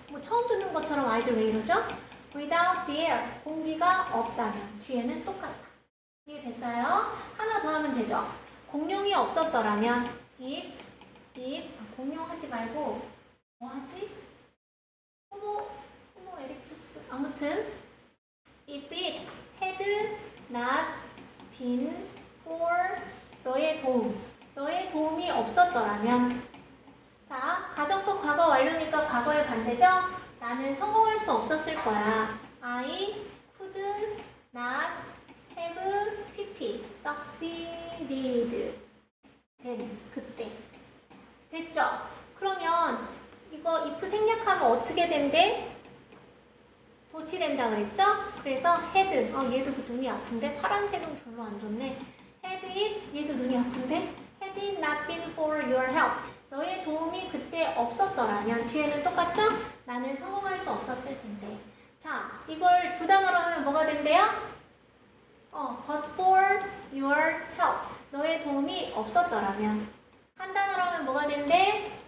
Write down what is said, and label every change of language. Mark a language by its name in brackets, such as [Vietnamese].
[Korean] 뭐 처음 듣는 것처럼 아이들 왜 이러죠? [English] without the air. [Korean] 공기가 없다면. 뒤에는 똑같다. 이해됐어요? 하나 더 하면 되죠. 공룡이 없었더라면 if 공룡 하지 말고 뭐 하지? 호모 에릭투스. 아무튼 [English] if it had not been for [Korean] 너의 도움이 없었더라면. 자, 가정법 과거 완료니까 과거의 반대죠? 나는 성공할 수 없었을 거야. [English] I could not have succeeded. [Korean] then, 그때. 됐죠? 그러면 이거 if 생략하면 어떻게 된대? 도치된다 그랬죠? 그래서 had, 얘도 눈이 아픈데? 파란색은 별로 안 좋네. had it, 얘도 눈이 아픈데? [English] had it not been for your help. [Korean] 너의 도움이 그때 없었더라면 뒤에는 똑같죠? 나는 성공할 수 없었을 텐데. 자, 이걸 두 단어로 하면 뭐가 된대요? [English] but for your help. [Korean] 너의 도움이 없었더라면. 한 단어로 하면 뭐가 된대?